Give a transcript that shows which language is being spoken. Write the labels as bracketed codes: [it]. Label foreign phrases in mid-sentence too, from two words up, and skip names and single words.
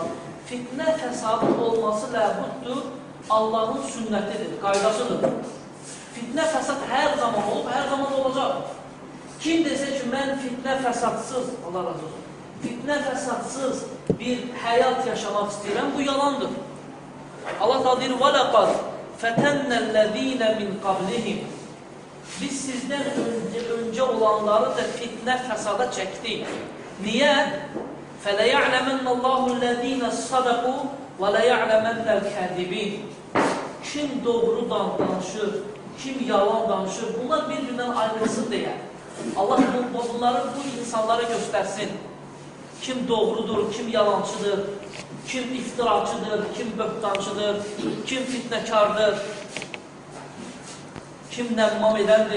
[az] Fitnə, fəsadın olması ləbuddur, Allahın sünnətidir, qaydasıdır. Fitnə, fəsad hər zaman olub, hər zaman olacaq. Kim desə ki, mən fitnə, fəsadsız, Allah razı olsun, fitnə, fəsadsız bir həyat yaşamaq istəyirəm, bu yalandır. Allah da deyir, [ar] وَلَقَدْ فَتَنَّ الَّذ۪ينَ مِنْ قَبْلِهِمْ [az] Biz sizdən öncə olanları da fitnə, fəsada çəkdik. Niyə? [ar] فَلَيَعْلَمَنَّ اللّٰهُ الَّذ۪ينَ الصَّدَقُوا وَلَيَعْلَمَنَّ الْكَذِبِينَ [az] Kim doğru danışır, kim yalan danışır, bunlar bir-birindən ayrılsın deyə. Allah bunları bu insanlara göstərsin. Kim doğrudur, kim yalancıdır, kim iftiracıdır, kim böhtancıdır, kim fitnəkardır, kim nəmmam edəndir.